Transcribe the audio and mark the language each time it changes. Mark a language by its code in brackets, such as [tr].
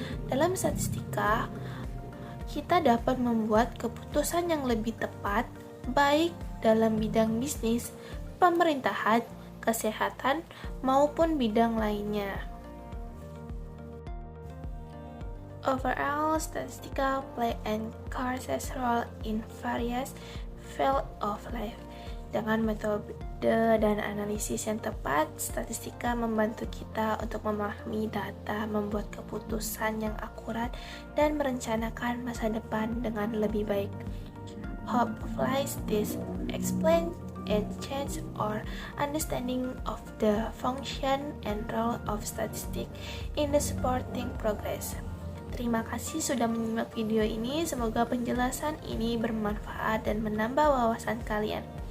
[id] Dalam statistika kita dapat membuat keputusan yang lebih tepat, baik dalam bidang bisnis, pemerintahan, kesehatan, maupun bidang lainnya. [en] Overall, statistika play an crucial role in various fields of life. [id] Dengan metode dan analisis yang tepat, statistika membantu kita untuk memahami data, membuat keputusan yang akurat, dan merencanakan masa depan dengan lebih baik. [en] Hopefully, this explains and change our understanding of the function and role of statistics in the supporting progress. [id] Terima kasih sudah menyimak video ini. Semoga penjelasan ini bermanfaat dan menambah wawasan kalian.